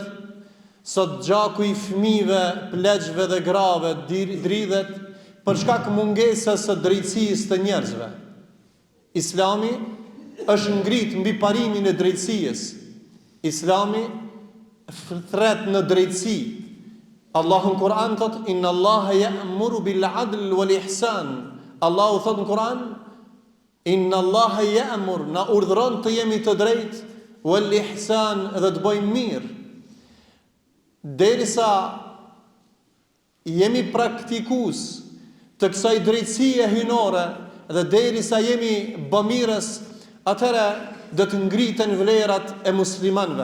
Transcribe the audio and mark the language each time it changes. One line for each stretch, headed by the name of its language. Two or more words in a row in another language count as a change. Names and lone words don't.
Albanian: Sot gjaku I fëmijëve, pleqve dhe grave dridhet për shkak mungesës së drejtësisë të njerëzve. Islami është ngrit mbi parimin e drejtësisë. Islami thret në drejtësi. Allahu në Kur'an thot
Arabic: إن الله يأمر بالعدل والإحسان.
Albanian: Allahu thot në Kur'an
Arabic: إن الله يأمر,
Albanian: na urdhëron të jemi të drejtë,
Arabic: والإحسان,
Albanian: dhe të bëjmë mirë. Derisa jemi praktikues të kësaj drejtësie hynore dhe derisa jemi bamirës, atëherë do të ngriten vlerat e muslimanëve.